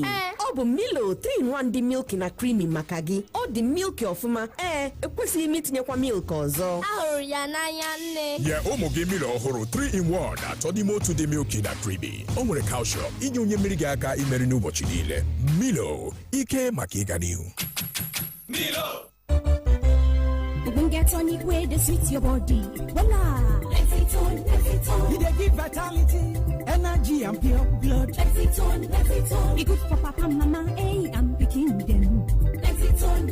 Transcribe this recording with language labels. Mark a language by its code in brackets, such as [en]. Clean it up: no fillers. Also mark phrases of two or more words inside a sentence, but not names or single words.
[ig] Ọ bụ Milo 3-in-1 dị milky na creamy maka gị. Ọ dị milky ọfụma. Ekwesịghị m itinyekwa milk ọzọ. Ahụrụ ya n'anya nne. Nye ụmụ gị Milo ọhụrụ 3-in-1 atọ n'ime otu dị milky na creamy. O nwere calcium inye onye mmiri gị aka imeri n'ụbọchị niile. Milo, ike maka ịga n'ihu. Milo. [pcm] Get tonic way to sweet your body. Voila! Lexington. You dey give vitality, energy and pure blood. Lexington. It good for papa, mama, hey, I'm picking them. Lexington.